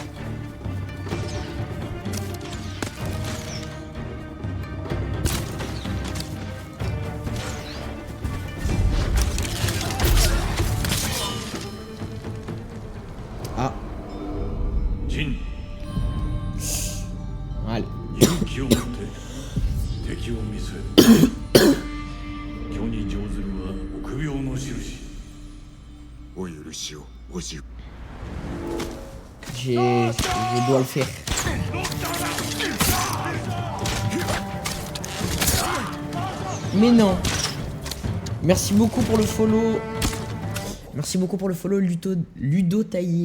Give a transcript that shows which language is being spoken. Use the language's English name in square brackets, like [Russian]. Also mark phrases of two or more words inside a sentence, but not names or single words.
[Japanese] Ah. 陣 [French] Allez. [Japanese] 勇気を持って敵を見据え虚に上ずるは臆病の印。お許しをおじ。 [French] Je dois le faire. Mais non. Merci beaucoup pour le follow. Merci beaucoup pour le follow Ludo Taillé.